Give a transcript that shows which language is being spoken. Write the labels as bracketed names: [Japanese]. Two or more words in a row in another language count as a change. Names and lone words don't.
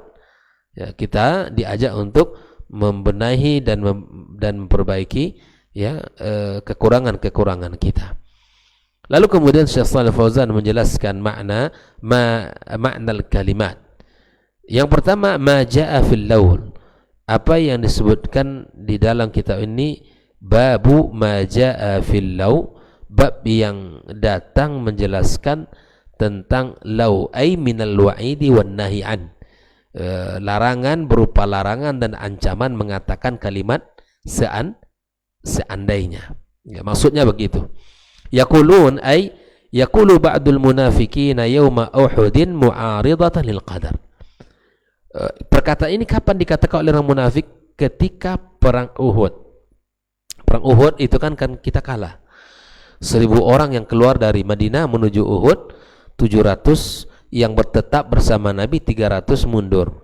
[Indonesian] Ya, kita diajak untuk membenahi dan memperbaiki, ya, kekurangan-kekurangan kita. Lalu kemudian Syekh Shalih Fauzan menjelaskan makna kalimat. Yang pertama, [Arabic] ما جاء في اللو, [Indonesian] apa yang disebutkan di dalam kitab ini, [Arabic] باب ما جاء في اللو, [Indonesian] bab yang datang menjelaskan tentang law, [Arabic] أي من الوعيد والنهي عن, [Indonesian] larangan berupa larangan dan ancaman mengatakan kalimat seandainya. Ya, maksudnya begitu. [Arabic] يقولون أي يقول بعض المنافقين يوم أحد معارضة للقدر. [Indonesian] Perkataan ini kapan dikatakan oleh orang munafik? Ketika perang Uhud. Perang Uhud itu kan kita kalah. 1.000 orang yang keluar dari Madinah menuju Uhud, 700 yang bertetap bersama Nabi, 300 mundur.